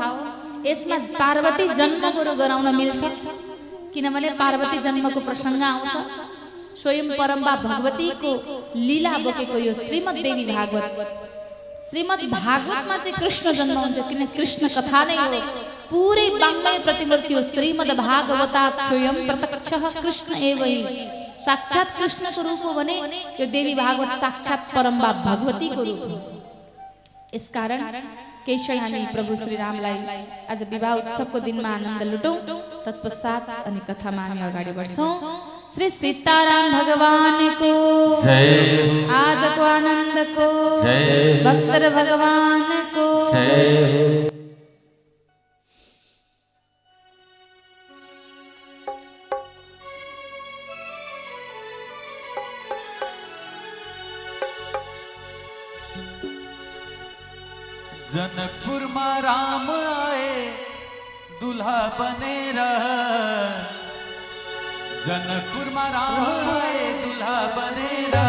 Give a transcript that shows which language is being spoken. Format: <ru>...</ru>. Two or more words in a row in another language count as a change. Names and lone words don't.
<ne>यसमा पार्वती जन्म बरु गराउन मिल्छ, किनभने पार्वती जन्मको प्रसङ्ग आउँछ। स्वयं परम्बा भगवतीको लीला बोकेको यो श्रीमद् देवी भागवत, श्रीमद् भागवतमा चाहिँ कृष्ण जन्म हुन्छ, किन कृष्ण कथा नै हो। पुरै वाङ्मय प्रतिमूर्ति हो।</ne> <sa>श्रीमद् भागवताख्योऽयं प्रत्यक्षः कृष्ण एव हि।</sa> <ne>साक्षात् कृष्णको रूप हो भने यो देवी भागवत साक्षात् परम्बा भगवतीको रूप हो। यसकारण केही क्षण हामी प्रभु श्री रामलाई आज विवाह उत्सवको दिनमा आनन्द लुटौँ। तत्पश्चात अनि कथामा हामी अगाडि बढ्छौँ।</ne> <hi>श्री सीताराम भगवान को जय, आज को आनंद को जय, भक्तर भगवान को जय। जनकपुर में राम आए दुल्हा बने रह, जनकपुर में राम आए दुल्हा बने रह।</hi>